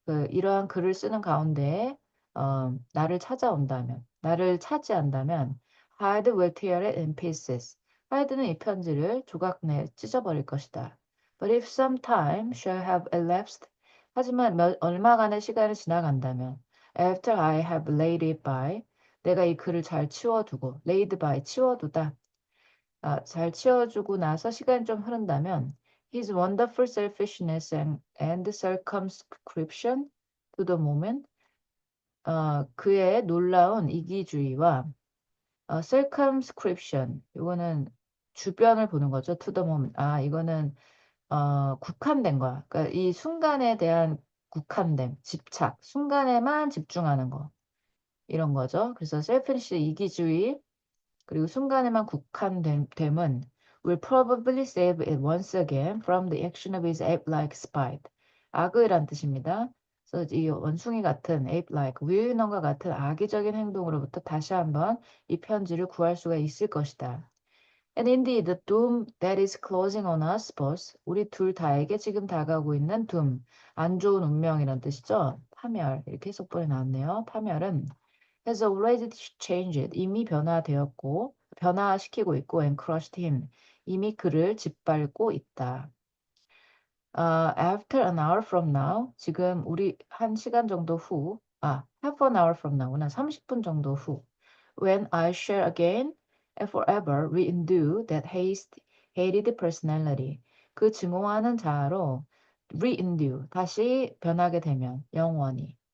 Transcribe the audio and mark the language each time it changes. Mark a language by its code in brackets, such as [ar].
[ko] 이러한 글을 쓰는 가운데 나를 찾아온다면, 나를 차지한다면, [en] Hyde will tear it in pieces. [ko] 하이드는 이 편지를 조각내 찢어버릴 것이다. [en] But if some time shall have elapsed, [ko] 하지만 얼마간의 시간이 지나간다면, [en] after I have laid it by, [ko] 내가 이 글을 잘 치워두고, [en] laid by, 치워두다. [ko] 잘 치워주고 나서 시간이 좀 흐른다면 [en] his wonderful selfishness and circumscription to the moment [ko] 그의 놀라운 이기주의와 circumscription 이거는 주변을 보는 거죠. [en] to the moment. [ko] 이거는 국한된 거야. 그러니까 이 순간에 대한 국한됨, 집착, 순간에만 집중하는 거 이런 거죠. [en] 그래서 selfish [ko] 이기주의 그리고 순간에만 국한됨은 [en] will probably save it once again from the action of his ape-like spite. [ko] 악의란 뜻입니다. 그래서 이 원숭이 같은 ape-like, 유인원과 같은 악의적인 행동으로부터 다시 한번 이 편지를 구할 수가 있을 것이다. [en] And indeed, the doom that is closing on us both, [ko] 우리 둘 다에게 지금 다가오고 있는 [en] doom, [ko] 안 좋은 운명이란 뜻이죠. 파멸, 이렇게 해석본에 나왔네요. 파멸은 [en] has already changed. [ko] 이미 변화시키고 있고 [en] and crushed him. [ko] 이미 그를 짓밟고 있다. [en] After an hour from now, [ko] 지금 우리 한 시간 정도 후, [en] half an hour from now구나. [ko] 30분 정도 후. [en] When I shall again and forever renew that hated personality. [ko] 그 증오하는 자아로 renew, 다시 변하게 되면, 영원히.